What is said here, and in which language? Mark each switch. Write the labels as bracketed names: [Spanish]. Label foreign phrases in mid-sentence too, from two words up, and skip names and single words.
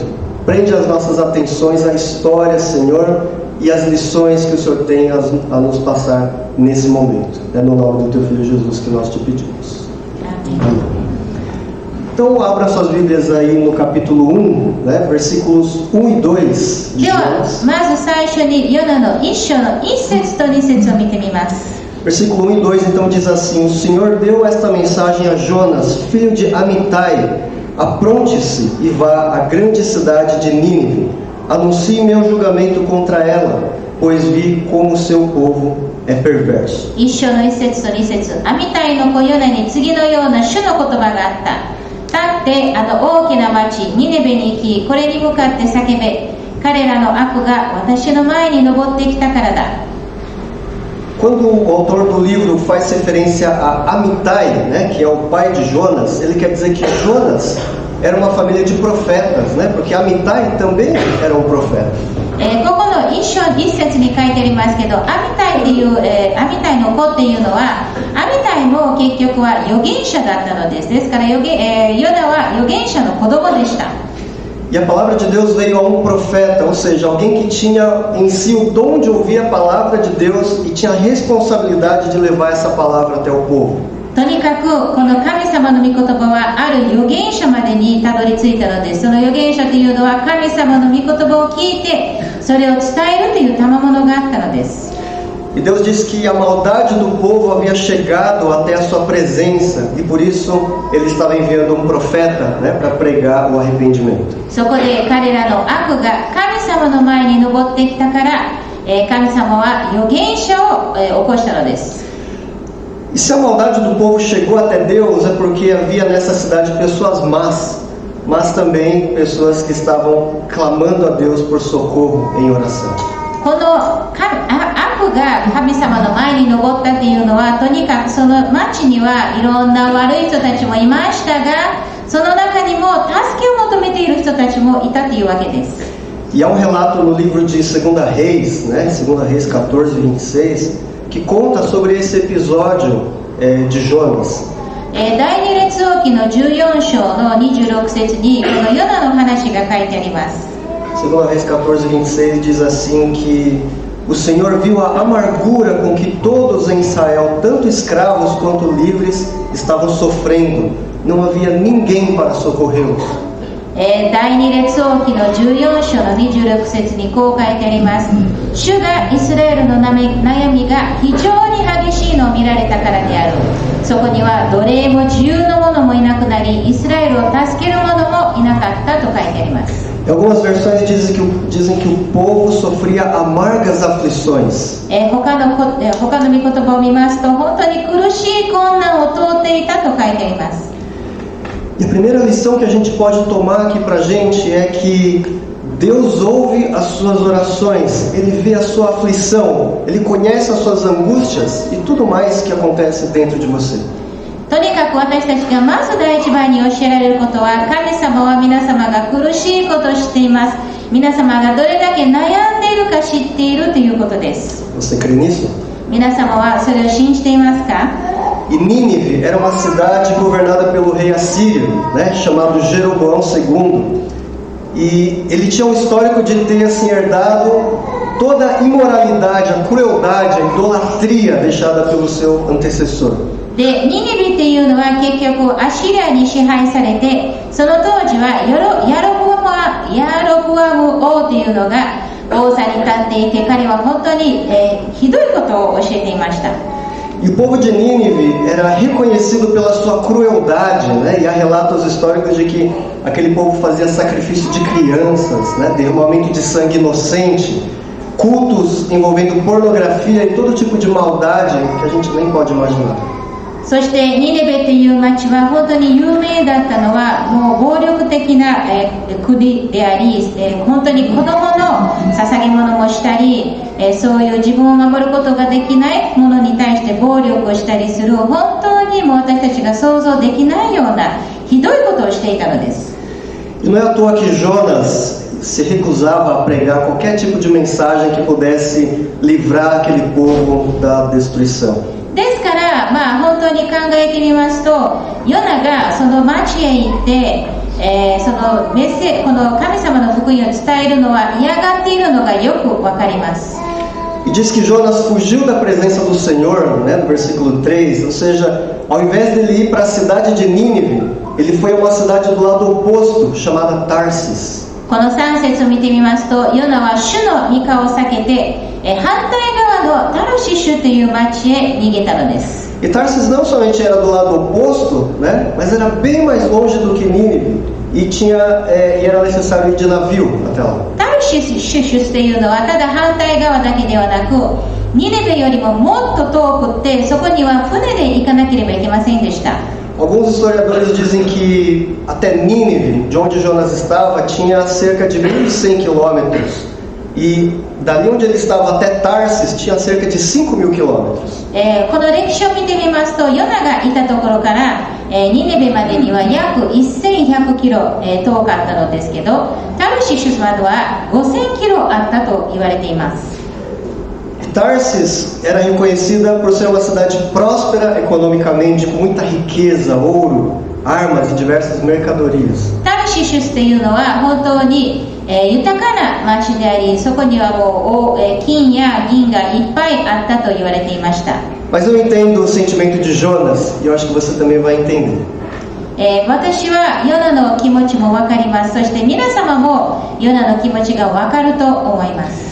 [Portuguese] Prende as nossas atenções à história, Senhor, e as lições que o Senhor tem a nos passar nesse momento. É no nome do Teu Filho Jesus que nós te pedimos. Amém. Então abra suas Bíblias aí no capítulo 1, né, versículos 1 e 2 de [Japanese] では [Portuguese] Jonas. [Japanese] まず最初にヨナの1章の1節と2節を見てみます。 [Portuguese] Versículo 1 e 2 então diz assim: O Senhor deu esta mensagem a Jonas, filho de Amitai: apronte-se e vá à grande cidade de Nínive. Anuncie meu julgamento contra ela, pois vi como seu povo é perverso. [Japanese] 一章の一節と二節、アミタイの子ヨナに次のような主の言葉があった。立ってあの大きな町ニネベに行き、これに向かって叫べ。彼らの悪が私の前に登ってきたからだ。 [Portuguese] Quando o autor do livro faz referência a Amitai, né, que é o pai de Jonas, ele quer dizer que Jonas era uma família de profetas, né, porque Amitai também era um profeta. [Japanese] ここの一章一節に書いてありますけど、アミタイっていう、アミタイの子っていうのは、アミタイも結局は預言者だったのです。ですからヨナは預言者の子供でした。 [Portuguese] E a palavra de Deus veio a um profeta, ou seja, alguém que tinha em si o dom de ouvir a palavra de Deus e tinha a responsabilidade de levar essa palavra até o povo. [Japanese] とにかくこの神様の御言葉はある預言者までにたどり着いたのです。その預言者というのは神様の御言葉を聞いてそれを伝えるという賜物があったのです。 [Portuguese] E Deus disse que a maldade do povo havia chegado até a sua presença e por isso ele estava enviando um profeta, né, para pregar o arrependimento. [Japanese] そこで彼らの悪が神様の前に登ってきたから、神様は預言者を、起こしたのです。 [Portuguese] E se a maldade do povo chegou até Deus é porque havia nessa cidade pessoas más, mas também pessoas que estavam clamando a Deus por socorro em oração. [Japanese] この悪が神様の前に登ったというのは、とにかくその町にはいろんな悪い人たちもいましたが、その中にも助けを求めている人たちもいたというわけです。 [Portuguese] E há um relato no livro de 2 Reis, né, 2 Reis 14, 26, que conta sobre esse episódio de Jonas. [Japanese] 第二列王記の14章の26節にこのヨナの話が書いてあります。 [Portuguese] 2 Reis 14, 26 diz assim que o Senhor viu a amargura com que todos em Israel, tanto escravos quanto livres, estavam sofrendo. Não havia ninguém para socorrê-los. [Japanese] 第二列王記の14章の26節にこう書いてあります。主がイスラエルの悩みが非常に激しいのを見られたからである。そこには奴隷も自由の者もいなくなり、イスラエルを助ける者もいなかったと書いてあります。 [Portuguese] Algumas versões dizem que o povo sofria amargas aflições. [Japanese] 他の御言葉を見ますと、本当に苦しい困難を通っていたと書いてあります。 [Portuguese] E a primeira lição que a gente pode tomar aqui pra gente é que Deus ouve as suas orações, Ele vê a sua aflição, Ele conhece as suas angústias e tudo mais que acontece dentro de você. [Japanese] とにかく私たちがまず第一番に教えられることは、神様は皆様が苦しいことを知っています。皆様がどれだけ悩んでいるか知っているということです。 [Portuguese] Você crê nisso? [Japanese] 皆様はそれを信じていますか？ [Portuguese] E Nínive era uma cidade governada pelo rei assírio, né, chamado Jeroboão II. E ele tinha um histórico de ter assim, herdado toda a imoralidade, a crueldade, a idolatria deixada pelo seu antecessor. [Japanese] で、ニニビっていうのは結局アシリアに支配されて、その当時はヤロブアム王っていうのが王座に立っていて、彼は本当に、ひどいことを教えていました。 [Portuguese] E o povo de Nínive era reconhecido pela sua crueldade, né? E há relatos históricos de que aquele povo fazia sacrifício de crianças, né? Derramamento de sangue inocente, cultos envolvendo pornografia e todo tipo de maldade que a gente nem pode imaginar. [Japanese] そしてニネベという町は本当に有名だったのはもう暴力的な、国であり、本当に子供の捧げ物もしたり、そういう自分を守ることができないものに対して暴力をしたりする、本当にもう私たちが想像できないようなひどいことをしていたのです。 [Portuguese] E não é à toa que Jonas se recusava a pregar qualquer tipo de mensagem que pudesse livrar aquele povo da destruição. [Japanese] ですから、本当に考えてみますと、ヨナがその町へ行って、この神様の福音を伝えるのは嫌がっているのがよくわかります。 [Portuguese] E diz que Jonas fugiu da presença do Senhor, né, no versículo 3, ou seja, ao invés dele ir para a cidade de Nínive, ele foi a uma cidade do lado oposto, chamada Tarsis. [Japanese] この3節を見てみますと、ヨナは主の御顔を避けて、反対側のタルシシュという町へ逃げたのです。 [Portuguese] E Tarsis não somente era do lado oposto, né, mas era bem mais longe do que Nínive e era necessário ir de navio até lá. [Japanese] タルシュスというのはただ反対側だけではなく、ニネベよりももっと遠くって、そこには船で行かなければいけませんでした。 [Portuguese] Alguns historiadores dizem que até Nínive, de onde Jonas estava, tinha cerca de 1.100 quilômetros. E dali onde ele estava até Tarsis tinha cerca de 5.000 quilômetros. [Japanese] この歴史を見てみますと、ヨナがいたところから、ニネベまでには約1100キロ、遠かったのですけど、タルシシュまでは5000キロあったと言われています。 [Portuguese] Tarsis era reconhecida por ser uma cidade próspera economicamente, com muita riqueza, ouro, armas e diversas mercadorias. [Japanese] タルシシュスというのは本当に、豊かな町であり、そこにはもう、金や銀がいっぱいあったと言われていました。 [Portuguese] Mas eu entendo o sentimento de Jonas e eu acho que você também vai entender. [Japanese] 私はヨナの気持ちも分かります。そして皆様もヨナの気持ちが分かると思います。